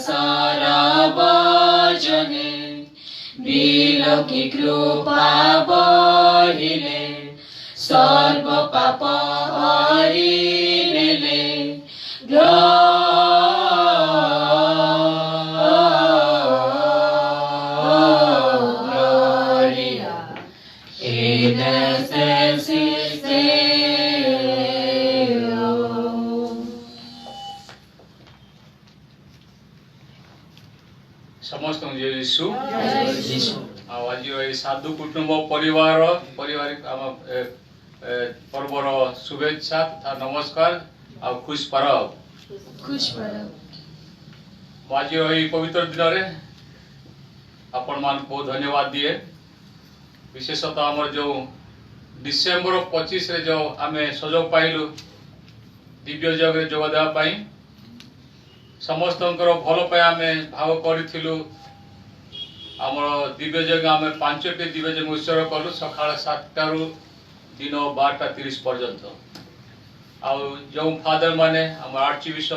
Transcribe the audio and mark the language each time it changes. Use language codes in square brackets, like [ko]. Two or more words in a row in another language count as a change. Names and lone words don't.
[as] সরবজনে বিলোকি কৃপা বহিলে সর্ব পাপ হরি নেলে [la] Gloria in excelsis Deo. [hi] समस्त जय यीशु [or] ଯୀଶୁ ଆଉ ଆଜିର ଏଇ ସାଧୁ କୁଟୁମ୍ବ ପାରିବାରିକ ଆମ ପର୍ବର ଶୁଭେଚ୍ଛା ତଥା ନମସ୍କାର ଆଉ [sck] खुश परब खुश परब [or] ମୁଁ ଆଜିର ଏଇ ପବିତ୍ର ଦିନରେ ଆପଣମାନଙ୍କୁ ବହୁତ ଧନ୍ୟବାଦ ଦିଏ ବିଶେଷତଃ ଆମର ଯେଉଁ ଡିସେମ୍ବର 25ରେ ଯେଉଁ ଆମେ ସୁଯୋଗ ପାଇଲୁ ଦିବ୍ୟ ଯଜ୍ଞରେ ଯୋଗ ଦେବା ପାଇଁ ସମସ୍ତଙ୍କର ଭଲ ପାଇଁ ଆମେ ଭାବ କରିଥିଲୁ ଆମର ଦିବ୍ୟ ଯଜ୍ଞ ଆମେ 5ଟି ଦିବ୍ୟ ଯଜ୍ଞ ଉତ୍ସର୍ଗ କଲୁ ସକାଳ 7ଟାରୁ ଦିନ 12:30 ପର୍ଯ୍ୟନ୍ତ ଆଉ ଯେଉଁ ଫାଦର ମାନେ ଆମର ଆର୍ଚି ବିଶ୍ୱ